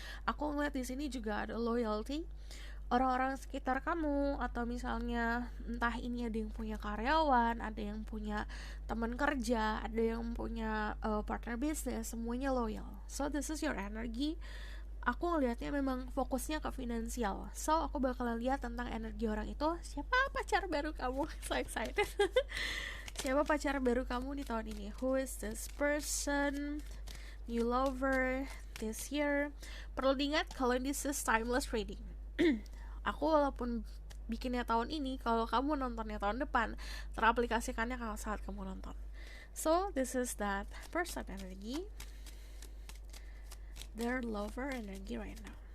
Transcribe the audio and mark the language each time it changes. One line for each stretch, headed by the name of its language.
Indonesian: Aku ngeliat di sini juga ada loyalty, orang-orang sekitar kamu, atau misalnya entah ini ada yang punya karyawan, ada yang punya teman kerja, ada yang punya partner bisnis, semuanya loyal.
English: So this is your energy.
Indonesian: Aku ngelihatnya memang fokusnya ke finansial. So aku bakalan lihat tentang energi orang itu. Siapa pacar baru kamu?
English: So excited.
Indonesian: Siapa pacar baru kamu di tahun ini?
English: Who is this person? New lover this year.
Indonesian: Perlu diingat kalau
English: this is timeless reading.
Indonesian: Aku walaupun bikinnya tahun ini, kalau kamu nontonnya tahun depan, teraplikasikannya kalau saat kamu nonton.
English: So this is that person energy, their lover energy right now.